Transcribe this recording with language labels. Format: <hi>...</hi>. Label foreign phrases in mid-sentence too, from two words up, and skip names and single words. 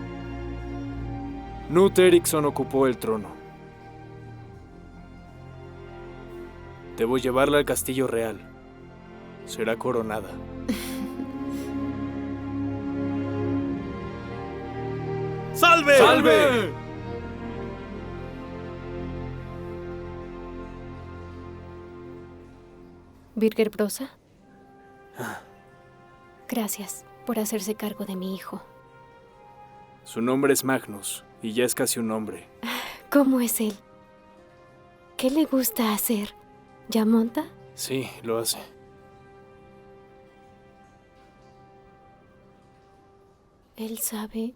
<es>Knut Eriksson ocupó el trono. Debo llevarla al castillo real. Será coronada. ¡Salve! ¡Salve! ¿Birger Brosa? Gracias por hacerse cargo de mi hijo. Su nombre es Magnus, y ya es casi un hombre. ¿Cómo es él? ¿Qué le gusta hacer? ¿Ya monta? Sí, lo hace. ¿Él sabe?</es>